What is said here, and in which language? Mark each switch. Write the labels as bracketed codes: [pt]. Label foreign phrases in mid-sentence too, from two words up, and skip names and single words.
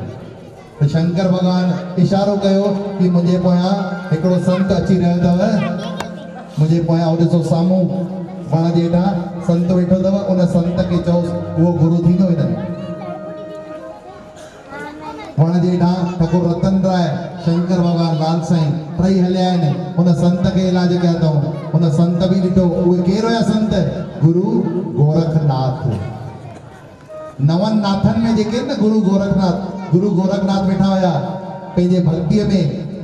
[sd] त शंकर भॻवान इशारो कयो कि मुंहिंजे पोयां हिकिड़ो संत अची रहियो अथव, मुंहिंजे पोयां उहो ॾिसो साम्हूं वण जे हेठां संत वेठो अथव, उन संत खे चओसि उहो गुरु थींदो हिननि। वण जे हेठां ठाकुर रतन राय, शंकर भॻवान, लाल साईं टई हलिया आहिनि, उन संत खे इलाज कया अथऊं। उन संत बि ॾिठो, उहे केरु हुया संत? गुरु गोरखनाथ। नवनि नाथनि में जेके न गुरु गोरखनाथ वेठा हुया पंहिंजे भक्तीअ में।